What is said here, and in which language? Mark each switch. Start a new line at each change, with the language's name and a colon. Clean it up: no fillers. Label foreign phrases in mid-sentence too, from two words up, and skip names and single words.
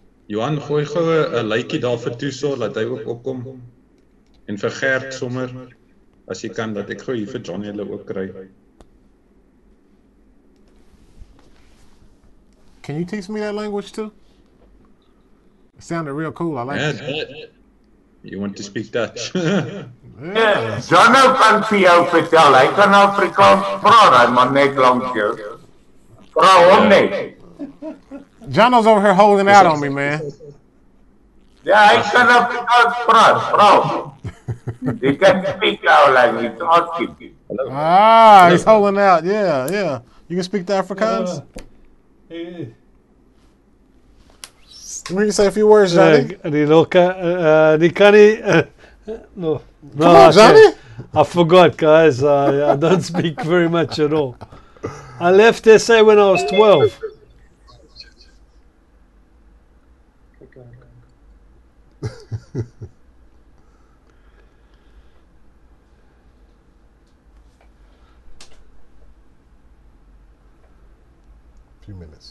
Afrikaans: Johan, gooi gou 'n likeie daar vir Tuso laat hy ook opkom. En vir Gert sommer as jy kan dat ek gou hier vir Johnny hulle ook kry.
English: Can you teach me that language too? It sounded real cool. I like it. You want to speak Dutch?
Afrikaans: Ja, Johnno kan vir jou vertel. Hy kan Afrikaans praat, hy maar net langs jou. Vra hom net.
English: Johnno's over here holding out on me, man.
Afrikaans: Ja, hy kan Afrikaans praat, vra hom.
English: He can speak our language, ask him. Ah, he's holding out. Yeah, yeah. You can speak the Afrikaans? We can say a few words, Johnny.
Afrikaans: Die kan nie.
English: No. Come on, Johnny. I forgot, guys. I don't speak very much at all. I left SA when I was 12. Few minutes.